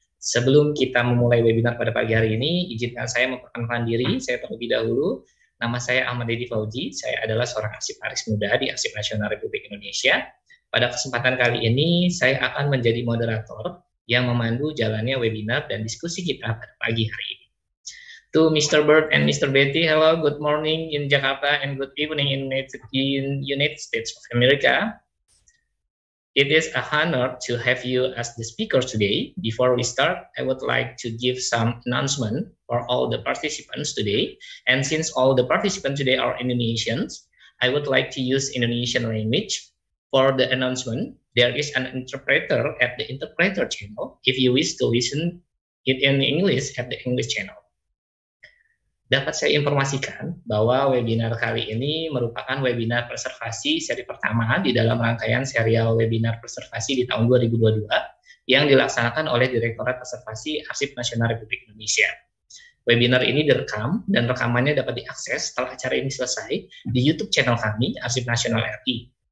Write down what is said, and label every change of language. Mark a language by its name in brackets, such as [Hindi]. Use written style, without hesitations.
[Indonesian] Sebelum kita memulai webinar pada pagi hari ini, izinkan saya memperkenalkan diri. Saya terlebih dahulu, nama saya Ahmad Deddy Fauji. Saya adalah seorang arsiparis muda di Arsip Nasional Republik Indonesia. Pada kesempatan kali ini, saya akan menjadi moderator yang memandu jalannya webinar dan diskusi kita pada pagi hari ini. [English] To Mr. Bird and Mr. Betty, hello, good morning in Jakarta and good evening in United States of America. It is a honor to have you as the speaker today. Before we start, I would like to give some announcement for all the participants today. And since all the participants today are Indonesians, I would like to use Indonesian language for the announcement. There is an interpreter at the interpreter channel if you wish to listen it in English at the English channel. [Indonesian] Dapat saya informasikan bahwa webinar kali ini merupakan webinar Preservasi seri pertama di dalam rangkaian serial webinar Preservasi di tahun 2022 yang dilaksanakan oleh Direktorat Preservasi Arsip Nasional Republik Indonesia. Webinar ini direkam dan rekamannya dapat diakses setelah acara ini selesai di YouTube channel kami, Arsip Nasional RI.